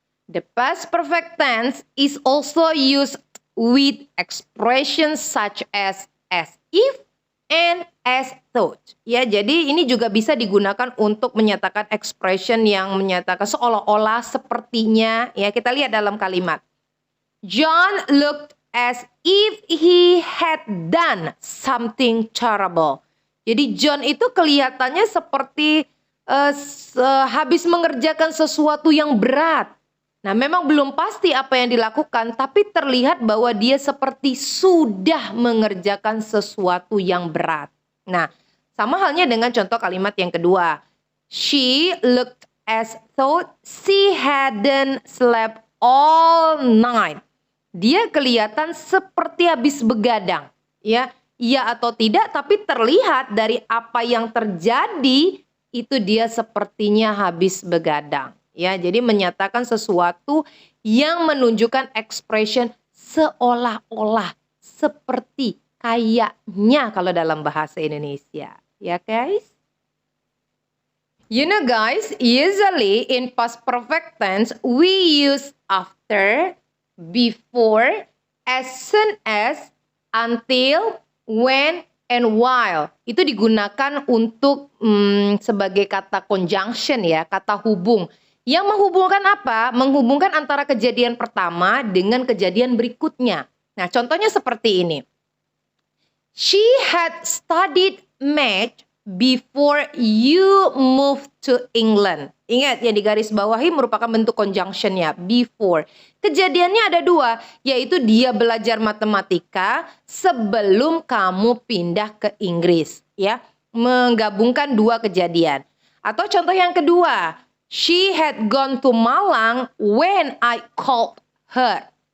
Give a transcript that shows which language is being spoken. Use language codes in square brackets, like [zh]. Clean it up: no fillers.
[en] The past perfect tense is also used with expressions such as if and as though. [id] Ya, jadi ini juga bisa digunakan untuk menyatakan expression yang menyatakan seolah-olah sepertinya. Ya, kita lihat dalam kalimat. [en] John looked as if he had done something terrible. [id] Jadi John itu kelihatannya seperti habis mengerjakan sesuatu yang berat. Nah, memang belum pasti apa yang dilakukan, tapi terlihat bahwa dia seperti sudah mengerjakan sesuatu yang berat. Nah, sama halnya dengan contoh kalimat yang kedua. [en] She looked as though she hadn't slept all night. [id] Dia kelihatan seperti habis begadang. Ya, iya atau tidak, tapi terlihat dari apa yang terjadi, itu dia sepertinya habis begadang. Ya, jadi menyatakan sesuatu yang menunjukkan expression seolah-olah, seperti, kayaknya kalau dalam bahasa Indonesia. Ya guys? [en] You know guys, usually in past perfect tense, we use after, before, as soon as, until, when, and while. [id] Itu digunakan untuk sebagai kata conjunction ya, kata hubung. Yang menghubungkan apa? Menghubungkan antara kejadian pertama dengan kejadian berikutnya. Nah, contohnya seperti ini. [en] She had studied math before you moved to England. [id] Ingat, yang di garis bawahi merupakan bentuk conjunctionnya, before. Kejadiannya ada dua, yaitu dia belajar matematika sebelum kamu pindah ke Inggris. Ya, menggabungkan dua kejadian. Atau contoh yang kedua, [en] she had gone to Malang when I called her.